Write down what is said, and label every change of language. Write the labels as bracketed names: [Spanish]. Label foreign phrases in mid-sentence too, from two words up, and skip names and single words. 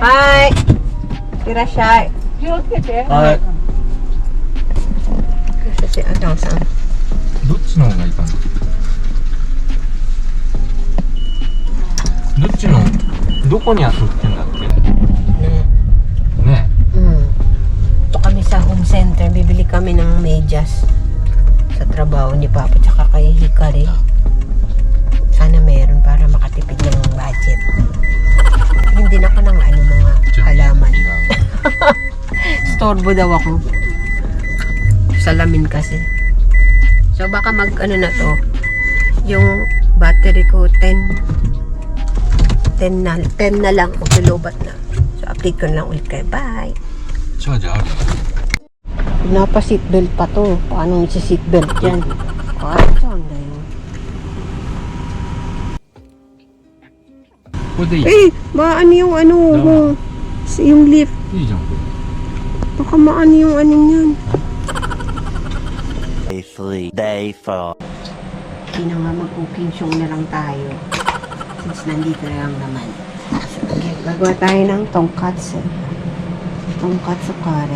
[Japanese] はい。いらっしゃい。気をつけて。はい。そして、あんさん。どっちの方がいいかな。どっちのどこに当たってんだっけ。ね。 [Filipino] Ito kami sa home center. Bibili kami ng medyas sa trabaho ni Papa tsaka kay Kare. Sana meron para makatipid ng budget. Hindi na ako ng mga halaman. Storbo daw ako. Salamin kasi. So baka na to. Yung battery ko 10 na lang. Maglulobat na. So update ko na lang ulit kayo. Bye! [Japanese] チャージある。 [Filipino] Pinapa-seatbelt pa to. Paano isi-seatbelt yan? Kahit saan na yun. [Japanese] これでいい。 [Filipino] Eh! Maano yung yung lift. [Japanese] いいじゃんこれ。 [Filipino] Baka maano yung anong yun. [English] Day 3, day 4. [Filipino] Hindi na nga mag- [English] cooking show [Filipino] na lang tayo. Since nandito na lang naman. Okay, gagawa tayo ng tonkatsu. Tonkatsu kare.